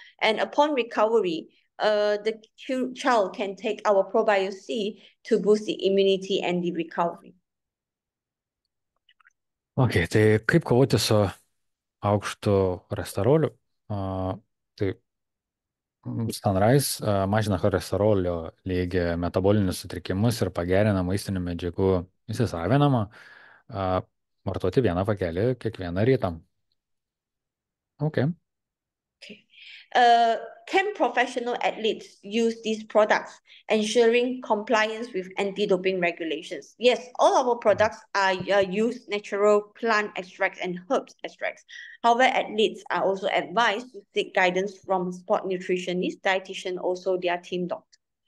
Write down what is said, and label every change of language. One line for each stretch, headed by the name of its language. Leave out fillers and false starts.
English: And upon recovery, the child can take our Probio C to boost the immunity and the recovery.
Lithuanian: Ok, tai kaip kovoti su aukštu cholesteroliu? Tai Sunrise mažina cholesterolio lygį, metabolinius sutrikimus ir pagerina maistinių medžiagų įsisavinimą. Vartoti vieną pakelį kiekvieną rytą.
English: Ok. Can professional athletes use these products, ensuring compliance with anti-doping regulations? Yes, all our products use natural plant extracts and herbs extracts. However, athletes are also advised to seek guidance from sport nutritionist, dietitian, also their team doctor.